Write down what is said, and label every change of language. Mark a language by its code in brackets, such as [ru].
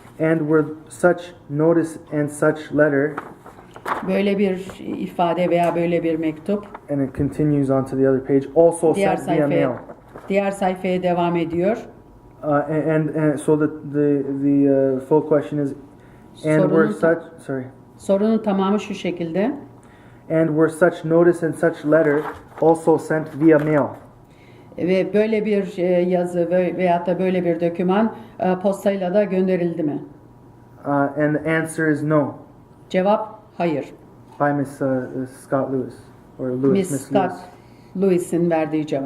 [en] And were such notice and such letter, [tr] Böyle bir ifade veya böyle bir mektup [en] and it continues on to the other page, also [tr] diğer [en] sent via mail. [tr] sayfaya devam ediyor. [en] And so the full question is, and were such [tr] Sorunun tamamı şu şekilde. [en] and were such notice and such letter also sent via mail. [tr] Ve böyle bir yazı veyahut da böyle bir doküman postayla da gönderildi mi? [en] And the answer is no, [tr] Cevap hayır. [en] by Miss Scott Lewis or Lewis, [tr] Miss Scott Lewis'in verdiği cevap.